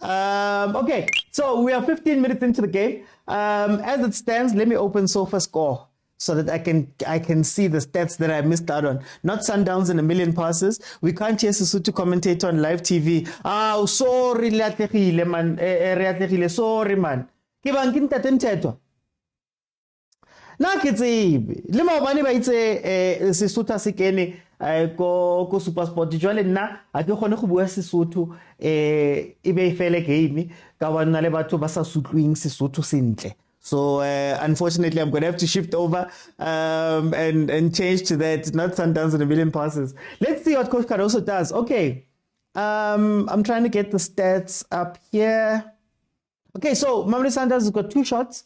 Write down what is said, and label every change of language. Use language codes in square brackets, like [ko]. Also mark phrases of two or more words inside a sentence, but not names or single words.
[en] Okay, so we are 15 minutes into the game. As it stands, let me open SofaScore so that I can see the stats that I missed out on. Not Sundowns and a million passes. We can't hear Sesotho commentator on live TV. Oh, sorry, man. Sorry, man. [st] Ke bang ke ntate Mthethwa. Na ke tsebe. Le maobane ba itse [en] Sesotho se kene ko supersport [st] jwale nna a ke gone go bua Sesotho e be fele game ka bana le batho ba sa sutlwing Sesotho sentle. [en] So unfortunately I'm going to have to shift over and change to that, not Sundowns and a million passes. Let's see what Coach Caruso does. Okay. I'm trying to get the stats up here. Okay, so Mamelodi Sundowns has got 2 shots.